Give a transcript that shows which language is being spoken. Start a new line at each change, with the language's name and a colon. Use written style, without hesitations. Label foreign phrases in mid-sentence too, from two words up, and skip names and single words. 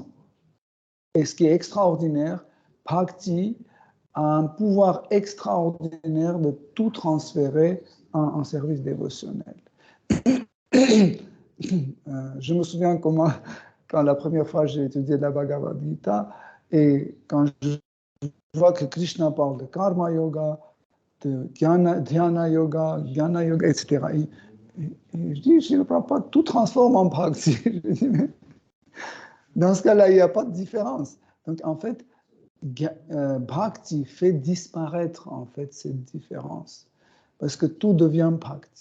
French: Et ce qui est extraordinaire, Bhakti a un pouvoir extraordinaire de tout transférer en service dévotionnel. Je me souviens comment, quand la première fois j'ai étudié la Bhagavad Gita, et quand je vois que Krishna parle de
Sanskrit: karma yoga,
French: de
Sanskrit: dhyana yoga, jnana yoga,
French: etc. Et je dis, je ne comprends pas, tout transforme en Bhakti. Je dis, mais dans ce cas-là, il n'y a pas de différence. Donc, en fait, Bhakti fait disparaître, en fait, cette différence. Parce que tout devient Bhakti.